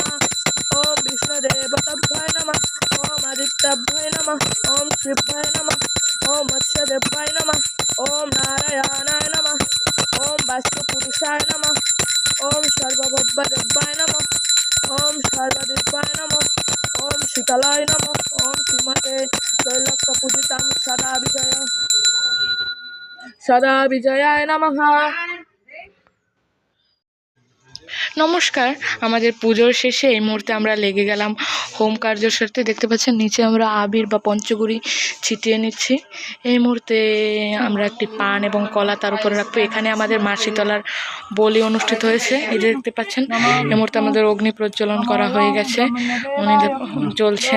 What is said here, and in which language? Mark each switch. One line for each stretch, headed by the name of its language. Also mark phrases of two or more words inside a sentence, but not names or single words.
Sanskrit: ओम विष्णुदेवताभ्याय नमः ओम आदित्याभ्याय नमः ओम शिवाय नमः ओम मत्स्यदेवाय नमः ओम नारायणाय नमः ओम वास्तुपुरुषाय नमः ओम सर्वभौमदेवाय नमः ओम सर्वदेवाय नमः ओम शीतलाय नमः ओम श्रीमते त्रैलोक्यपूजितां सदा विजयाय नमः।
Bangla: নমস্কার, আমাদের পুজোর শেষে এই মুহূর্তে আমরা লেগে গেলাম হোম কার্যের সাথে। দেখতে পাচ্ছেন নিচে আমরা আবির বা পঞ্চগুড়ি ছিটিয়ে নিচ্ছি। এই মুহূর্তে আমরা একটি পান এবং কলা তার উপরে রাখবো। এখানে আমাদের মা শীতলার বলি অনুষ্ঠিত হয়েছে। এই যে দেখতে পাচ্ছেন এই মুহূর্তে আমাদের অগ্নি প্রজ্বলন করা হয়ে গেছে, উনি জ্বলছেন।